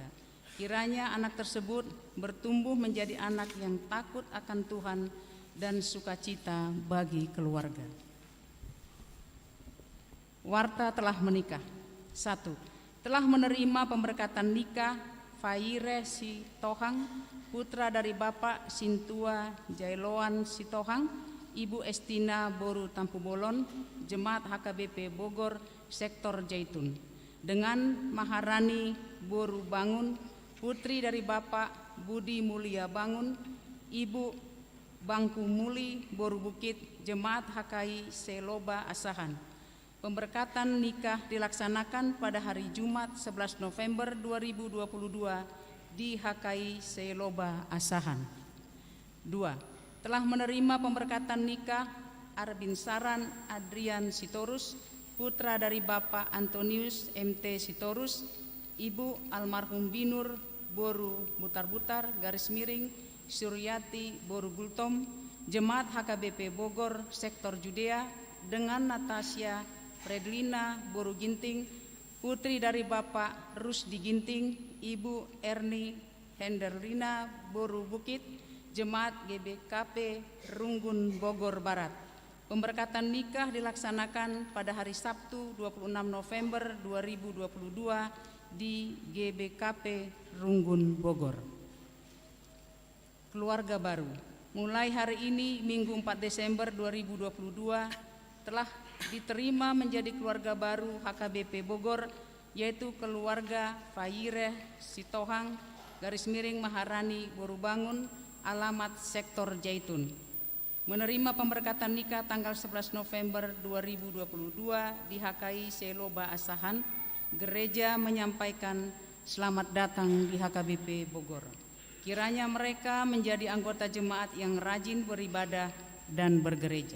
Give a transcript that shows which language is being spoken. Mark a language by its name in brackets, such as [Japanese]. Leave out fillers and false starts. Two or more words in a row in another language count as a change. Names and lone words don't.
[Indonesian] Kiranya anak tersebut bertumbuh menjadi anak yang takut akan Tuhan dan sukacita bagi keluarga. Warta telah menikah. 1. Telah menerima pemberkatan nikah Faire Sitohang, putra dari Bapak Sintua Jailoan Sitohang, Ibu Estina Boru Tampubolon, Jemaat HKBP Bogor, Sektor Jaitun, dengan Maharani Boru Bangun, putri dari Bapak Budi Mulia Bangun, Ibu Bangku Muli Boru Bukit, Jemaat HKI Seloba Asahan. Pemberkatan nikah dilaksanakan pada hari Jumat 11 November 2022 di HKI Seloba Asahan. 2. Telah menerima pemberkatan nikah Arbin Saran Adrian Sitorus, putra dari Bapak Antonius MT Sitorus, Ibu almarhum Binur Boru Butar-Butar Suryati Boru Gultom, Jemaat HKBP Bogor Sektor Judea, dengan Natasha Fredlina Boru Ginting, putri dari Bapak Rusdi Ginting, Ibu Erni Henderlina Boru Bukit, Jemaat GBKP Runggun Bogor Barat. Pemberkatan nikah dilaksanakan pada hari Sabtu 26 November 2022 di GBKP Runggun Bogor. Keluarga baru. Mulai hari ini Minggu 4 Desember 2022 telah diterima menjadi keluarga baru HKBP Bogor, yaitu keluarga Faire Sitohang Maharani Boru Bangun, alamat Sektor Jaitun. Menerima pemberkatan nikah tanggal 11 November 2022 di HKI Seloba Asahan. Gereja menyampaikan selamat datang di HKBP Bogor. Kiranya mereka menjadi anggota jemaat yang rajin beribadah dan bergereja.